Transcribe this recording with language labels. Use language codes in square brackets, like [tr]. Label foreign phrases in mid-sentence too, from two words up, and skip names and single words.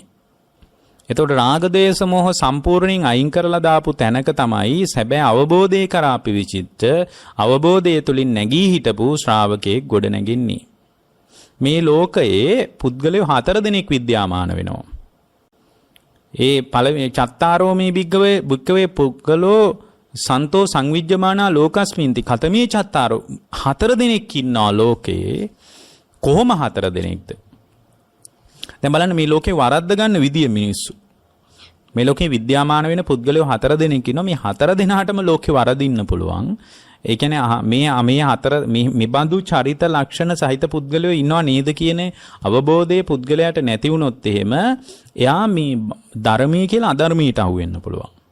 [si] එතකොට රාග ද්වේෂ මෝහ සම්පූර්ණයෙන් අයින් කරලා දාපු තැනක තමයි සැබෑ අවබෝධය කරා අපි විචිත්ත අවබෝධය තුලින් නැගී හිටපු ශ්‍රාවකෙක් ගොඩ නැගින්නේ. මේ ලෝකයේ පුද්ගලයෝ 4 දෙනෙක් විද්‍යාමාන වෙනවා. [pi] ඒ පළවෙනි චත්තාරෝමේ භික්කවේ පුද්ගලෝ සන්තෝ සංවිජ්ජමානා ලෝකස්මින්ති කතමේ චත්තාරෝ [si] 4 දෙනෙක් ඉන්නවා ලෝකේ. කොහොම 4 දෙනෙක්ද? දැන් බලන්න මේ ලෝකේ වරද්ද ගන්න විදිය මිනිස්සු. මේ ලෝකේ විද්‍යාමාන වෙන පුද්ගලයෝ 4 දෙනෙක් ඉන්නවා. මේ 4 දෙනාටම ලෝකේ වරදින්න පුළුවන්. ඒ කියන්නේ මේ 4 මේ බඳු චරිත ලක්ෂණ සහිත පුද්ගලයෝ ඉන්නවා නේද කියන අවබෝධයේ පුද්ගලයාට නැති වුණොත් එහෙම එයා මේ ධර්මයේ කියලා අධර්මයට අහු වෙන්න පුළුවන්.